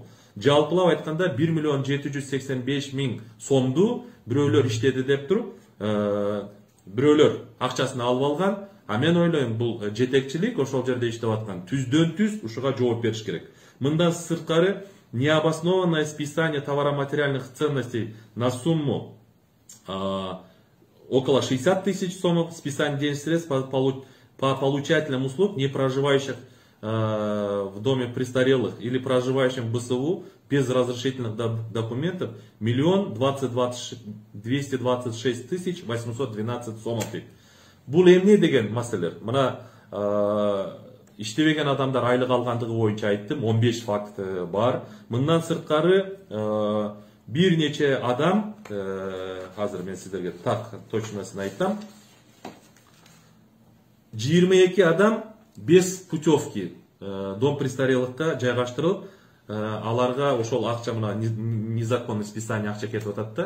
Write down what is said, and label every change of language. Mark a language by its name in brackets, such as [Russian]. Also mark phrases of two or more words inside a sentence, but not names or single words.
[Kyrgyz] Жалпылап айтканда 1 785 000 сомду бирөөлөр иштеди деп туруп, бирөөлөр акчасын алып алган. Мен ойлойм, бул жетекчилик ошол жерде иштеп аткан түздөн түз ушуга жооп бериш керек. Мындан сырткары [Russian] необоснованное списание товаро-материальных ценностей на сумму около 60 000 сомов, списание денежных средств по получателям услуг, не проживающих в доме престарелых или проживающим в БСУ без разрешительных документов 1 226 812 сомов. [Kyrgyz] Бул эмне деген маселелер? Мына иштебеген адамдар айлык алгандыгы боюнча айттым, 15 факт бар. Мындан сырткары бир нече адам, азыр мен сиздерге так точносын айтам, 22 адам [Russian] без путевки дом престарелыхта [Kyrgyz] жайгаштырылып, аларга ошол акча мына [Russian] незаконный списание [Kyrgyz] акча кетип атат да.